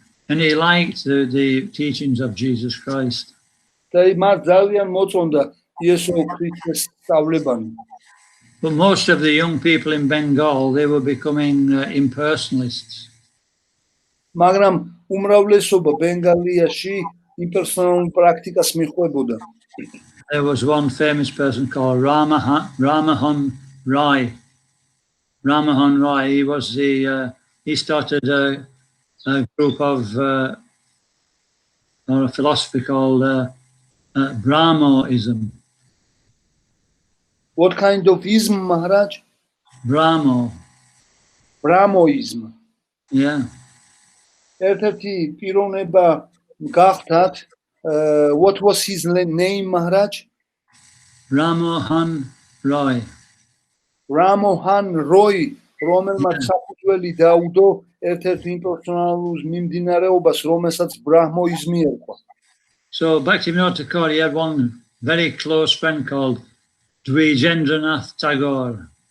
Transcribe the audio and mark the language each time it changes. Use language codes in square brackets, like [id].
[en] And he liked the teachings of Jesus Christ. [ka] და მას ძალიან მოწონდა იესო ქრისტეს სწავლებანი. [en] But most of the young people in Bengal, they were becoming impersonalists. [ka] მაგრამ უმრავლესობა ბენგალიაში იმპერსონალურ პრაქტიკას მიჰყვებოდა. [en] There was one famous person called Ramahan Rai. Ramahan Rai, he started a group of or a philosophy called Brahmoism. What kind of ism, Maharaj? Brahmoism. Yeah. [ka] ერთ-ერთი პიროვნება გახდათ, [en] what was his name, Maharaj? Ramahan Rai. [ka] Ramahan Roy, რომელმაც საფუძველი დაუდო ერთ-ერთ იმპერსონალურ მიმდინარეობას, რომელსაც ბრაჰმოიზმი ერქვა. [en] So Bhaktivinoda Thakur, he had one very close friend called Dwijendranath Tagore.